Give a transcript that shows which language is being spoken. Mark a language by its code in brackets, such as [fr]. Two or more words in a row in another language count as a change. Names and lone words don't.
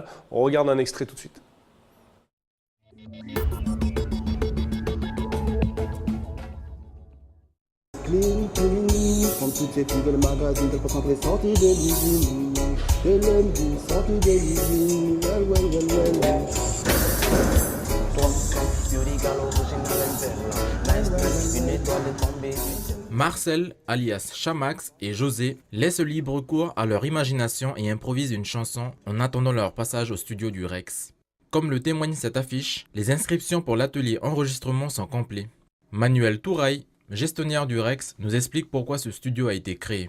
[fr] On regarde un extrait tout de suite. [en] Clean, clean, [fr] comme toutes ces filles de le magazine, tel concentré sorti de l'usine. De lundi, sorti de l'usine. [en] Well, well, well, well, well. [fr] Marcel, alias Chamax, et José laissent libre cours à leur imagination et improvisent une chanson en attendant leur passage au studio du Rex. Comme le témoigne cette affiche, les inscriptions pour l'atelier enregistrement sont complets. Manuel Touraille, gestionnaire du Rex, nous explique pourquoi ce studio a été créé.